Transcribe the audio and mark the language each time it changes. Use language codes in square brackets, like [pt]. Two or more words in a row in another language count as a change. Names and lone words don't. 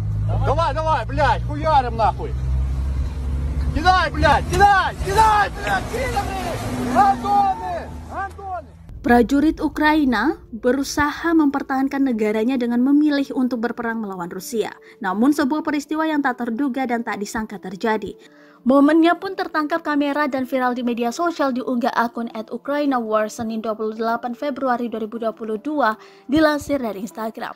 [ru] Давай, блядь, хуярим нахуй. Кидай, блядь, кидай, Антоны! [id] Prajurit Ukraina berusaha mempertahankan negaranya dengan memilih untuk berperang melawan Rusia. Namun sebuah peristiwa yang tak terduga dan tak disangka terjadi. Momennya pun tertangkap kamera dan viral di media sosial diunggah akun @ukrainawar Senin 28 Februari 2022 dilansir dari Instagram.